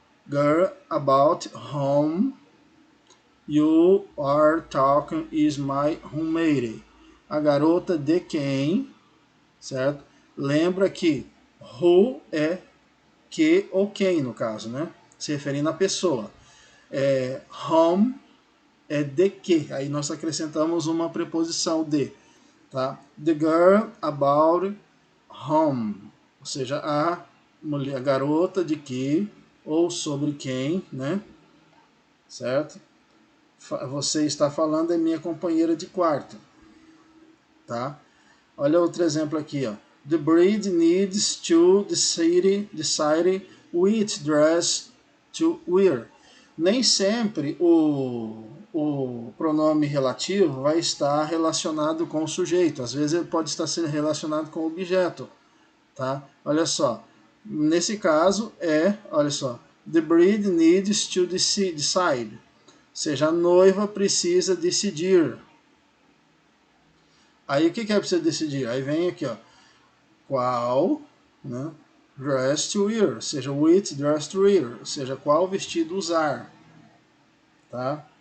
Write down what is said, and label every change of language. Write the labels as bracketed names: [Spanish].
[English] Girl about whom you are talking is my roommate. [Portuguese] A garota de quem, certo? Lembra que who é que ou quem, no caso, né? Se referindo à pessoa. Whom é de que. Aí nós acrescentamos uma preposição de. Tá? [English] The girl about whom. [Portuguese] Ou seja, a mulher, a garota de que ou sobre quem, né? Certo? Você está falando é minha companheira de quarto. Tá? Olha outro exemplo aqui, ó. [English] The bride needs to decide which dress to wear. [Portuguese] Nem sempre o pronome relativo vai estar relacionado com o sujeito. Às vezes ele pode estar sendo relacionado com o objeto. Tá? Olha só. Nesse caso olha só. [English] The bride needs to decide. [Portuguese] Ou seja, a noiva precisa decidir. Aí o que é precisa decidir? Aí vem aqui, ó. Qual, né, dress to wear, ou seja, [English] which dress to wear, [Portuguese] ou seja, qual vestido usar, tá?